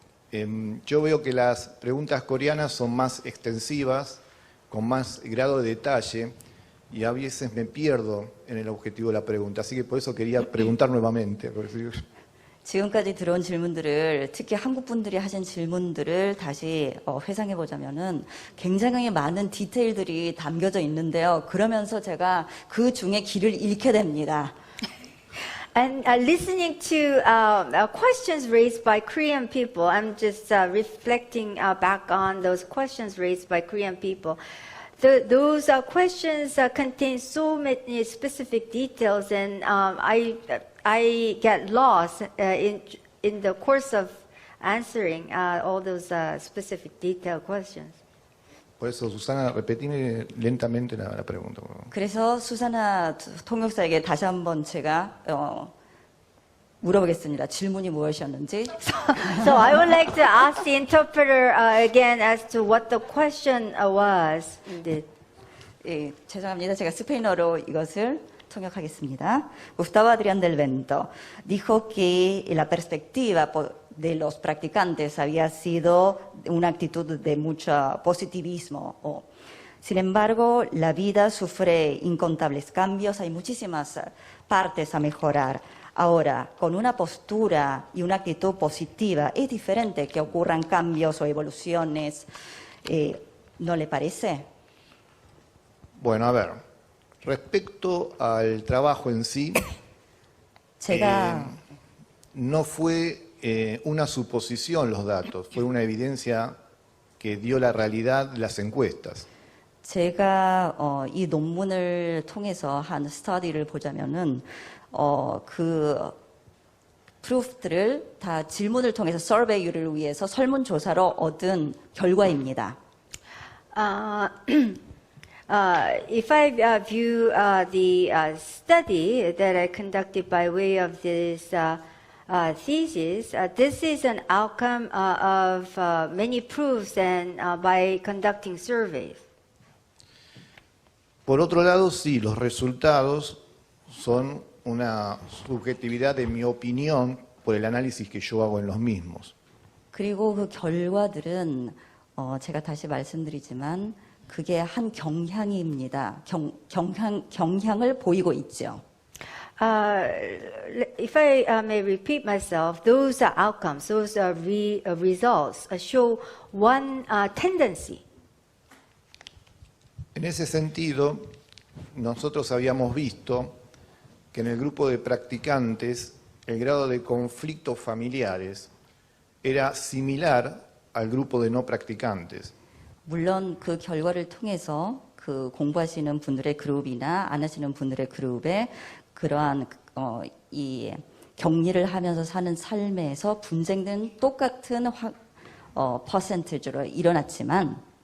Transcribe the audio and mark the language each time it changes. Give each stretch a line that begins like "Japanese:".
Spanish: Yo veo que las preguntas coreanas son más extensivas, con más grado de detalle, y a veces me pierdo en el objetivo de la pregunta. Así que por eso quería preguntar nuevamente.
Korean: 지금까지 들어온 질문들을, 특히 한국 분들이 하신 질문들을 다시 회상해 보자면은 굉장히 많은 디테일들이 담겨져 있는데요. 그러면서 제가 그 중에 길을 잃게 됩니다.
English: And listening to questions raised by Korean people, I'm just reflecting back on those questions raised by Korean people. Those questions contain so many specific details, and I get lost in the course of answering all those specific detailed questions.
Spanish: Por eso, Susana, repetime lentamente la pregunta. Por favor.
Korean: 그래서 수사나 통역사에게 다시 한번 제가 물어보겠습니다. 질문이 무엇이었는지.
English: So I would like to ask the interpreter again as to what the question was.
Korean: 예, 죄송합니다. 제가 스페인어로 이것을 통역하겠습니다.
Spanish: Gustavo Adrián del Vento dijo que la perspectiva de los practicantes había sido una actitud de mucho positivismo. Sin embargo, la vida sufre incontables cambios, hay muchísimas partes a mejorar. Ahora, con una postura y una actitud positiva, es diferente que ocurran cambios o evoluciones. ¿No le parece? Bueno, a ver, respecto al trabajo en sí, no fue una suposición los datos, fue una evidencia que dio la realidad las encuestas.
Korean: 제가 이 논문을 통해서 한 스터디를 보자면은 그 프루프들을 다 질문을 통해서 서베이를 위해서 설문조사로 얻은 결과입니다.
English: If I view the study that I conducted by way of this thesis, this is an outcome of many proofs and by conducting surveys.
Spanish: Por otro lado, sí, los resultados son una subjetividad de mi opinión por el análisis que yo hago en los mismos.
Korean: 그리고 그 결과들은 제가 다시 말씀드리지만 그게 한 경향입니다. 경향을 보이고 있죠.
English: If I may repeat myself, those outcomes, those results show one tendency.
Spanish: En ese sentido, nosotros habíamos visto que en el grupo de practicantes el grado de conflictos familiares era similar al grupo de no practicantes.
Korean: 물론 그 결과를 통해서 그 공부하시는 분들의 그룹이나 안 하시는 분들의 그룹에 그러한 이 격리를 하면서 사는 삶에서 분쟁은 똑같은 퍼센티지로 일어났지만